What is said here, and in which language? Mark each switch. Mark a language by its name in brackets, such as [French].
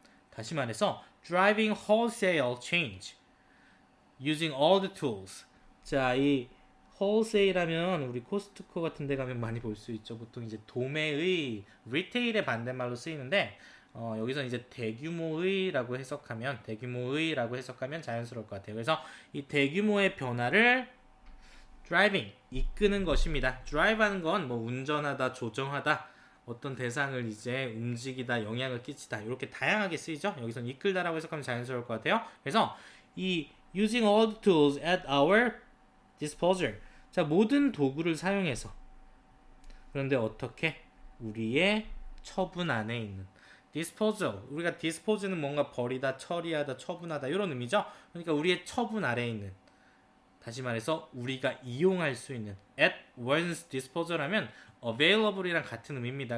[Korean] 다시 말해서 [English] driving wholesale change using all the tools. [Korean] 자, 이 wholesale 하면 우리 코스트코 같은 데 가면 많이 볼 수 있죠. 보통 이제 도매의, 리테일의 반대말로 쓰이는데 여기서 이제 대규모의라고 해석하면 자연스러울 것 같아요. 그래서 이 대규모의 변화를 driving, 이끄는 것입니다. drive하는 건 뭐 운전하다, 조정하다, 어떤 대상을 이제 움직이다, 영향을 끼치다, 이렇게 다양하게 쓰이죠. 여기서는 이끌다라고 해석하면 자연스러울 것 같아요. 그래서 이 [English] using all the tools at our disposal. [Korean] 자, 모든 도구를 사용해서. 그런데 어떻게? 우리의 처분 안에 있는 disposal. 우리가 dispose는 뭔가 버리다, 처리하다, 처분하다 이런 의미죠. 그러니까 우리의 처분 아래에 있는, 다시 말해서 우리가 이용할 수 있는, [English] at one's disposal [Korean] 하면 available이랑 같은 의미입니다.